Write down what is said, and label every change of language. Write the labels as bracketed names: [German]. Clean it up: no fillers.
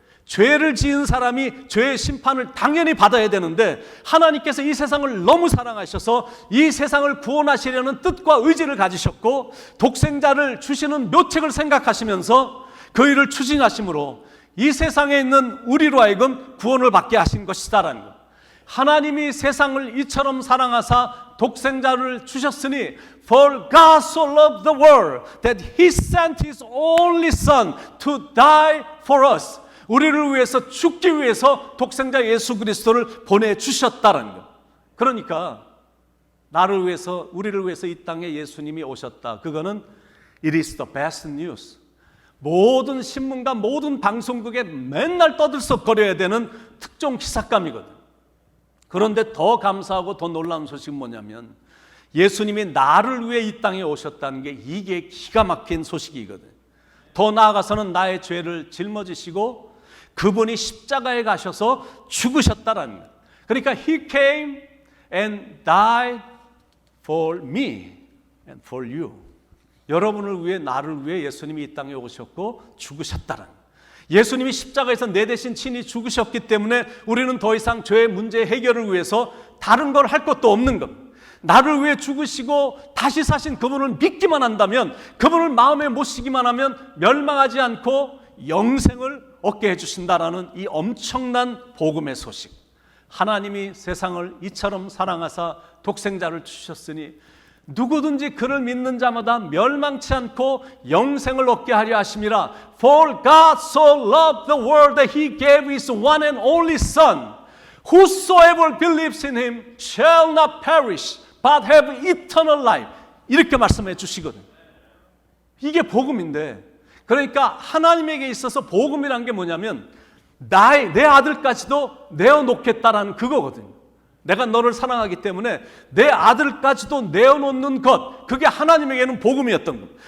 [Korean] 죄를 지은 사람이 죄의 심판을 당연히 받아야 되는데, 하나님께서 이 세상을 너무 사랑하셔서 이 세상을 구원하시려는 뜻과 의지를 가지셨고, 독생자를 주시는 묘책을 생각하시면서 그 일을 추진하심으로 이 세상에 있는 우리로 하여금 구원을 받게 하신 것이다라는 것. 하나님이 세상을 이처럼 사랑하사 독생자를 주셨으니, [English] For God so loved the world that He sent His only Son to die for us. [Korean] 우리를 위해서 죽기 위해서 독생자 예수 그리스도를 보내주셨다는 것. 그러니까 나를 위해서, 우리를 위해서 이 땅에 예수님이 오셨다. 그거는 [English] It is the best news. [Korean] 모든 신문과 모든 방송국에 맨날 떠들썩거려야 되는 특종 기사감이거든. 그런데 더 감사하고 더 놀라운 소식은 뭐냐면, 예수님이 나를 위해 이 땅에 오셨다는 게 이게 기가 막힌 소식이거든. 더 나아가서는 나의 죄를 짊어지시고 그분이 십자가에 가셔서 죽으셨다라는 것. 그러니까 [English] He came and died for me and for you. [Korean] 여러분을 위해, 나를 위해 예수님이 이 땅에 오셨고 죽으셨다라는 것. 예수님이 십자가에서 내 대신 친히 죽으셨기 때문에 우리는 더 이상 죄의 문제 해결을 위해서 다른 걸 할 것도 없는 겁니다. 나를 위해 죽으시고 다시 사신 그분을 믿기만 한다면, 그분을 마음에 모시기만 하면 멸망하지 않고 영생을 얻게 해주신다라는 이 엄청난 복음의 소식. 하나님이 세상을 이처럼 사랑하사 독생자를 주셨으니 누구든지 그를 믿는 자마다 멸망치 않고 영생을 얻게 하려 하심이라. [English] For God so loved the world that He gave His one and only Son. Whosoever believes in Him shall not perish but have eternal life. [Korean] 이렇게 말씀해 주시거든요. 이게 복음인데, 그러니까 하나님에게 있어서 복음이란 게 뭐냐면 내 아들까지도 내어놓겠다라는 그거거든요. 내가 너를 사랑하기 때문에 내 아들까지도 내어놓는 것, 그게 하나님에게는 복음이었던 겁니다.